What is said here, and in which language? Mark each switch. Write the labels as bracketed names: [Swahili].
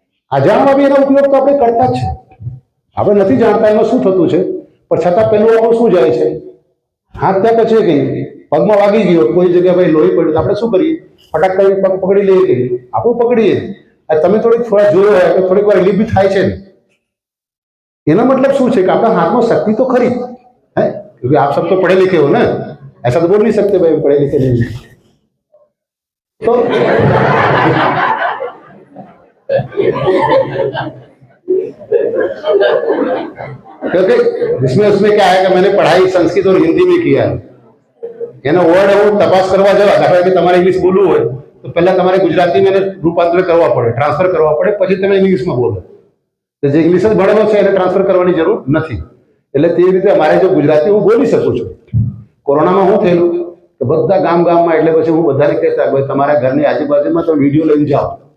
[Gujarati] અજાણમાં બી એનો ઉપયોગ તો આપણે કરતા જ છે. આપણે નથી જાણતા એમાં શું થતું છે, પણ છતાં પહેલું આપણું શું જાય છે? હાથ ત્યાં કચે કે પગમાં વાગી ગયો, કોઈ જગ્યાએ ભાઈ લોહી પડ્યું, તો આપણે શું કરીએ? ફટાક કરીને પગ પકડી લઈએ કે આપણું પકડીએ. તમે થોડીક થોડા જોયો હોય તો થોડીક વાર રિલીફ બી થાય છે ને. એનો મતલબ શું છે કે આપણા હાથમાં શક્તિ તો ખરી [Hindi] है, क्योंकि आप सब तो पढ़े लिखे हो ना, ऐसा तो बोल नहीं सकते भाई पढ़े लिखे नहीं. तो क्योंकि इसमें उसमें क्या है कि मैंने पढ़ाई संस्कृत और हिंदी में किया है. [Gujarati] એનો વર્ડ હું તપાસ કરવા જવા, દાખલા કે તમારે ઇંગ્લિશ બોલવું હોય તો પહેલા તમારે ગુજરાતીમાં એને રૂપાંતર કરવા પડે, ટ્રાન્સફર કરવા પડે, પછી તમે ઇંગ્લિશમાં બોલો. તો જે ઇંગ્લિશ જ ભણેલો છે એને ટ્રાન્સફર કરવાની જરૂર નથી. એટલે તે રીતે અમારે જો ગુજરાતી હું બોલી શકું છું. કોરોનામાં શું થયેલું કે બધા ગામમાં, એટલે પછી હું બધાને કહેતા ભાઈ તમારા ઘરની આજુબાજુમાં તમે વિડીયો લઈને જાઓ.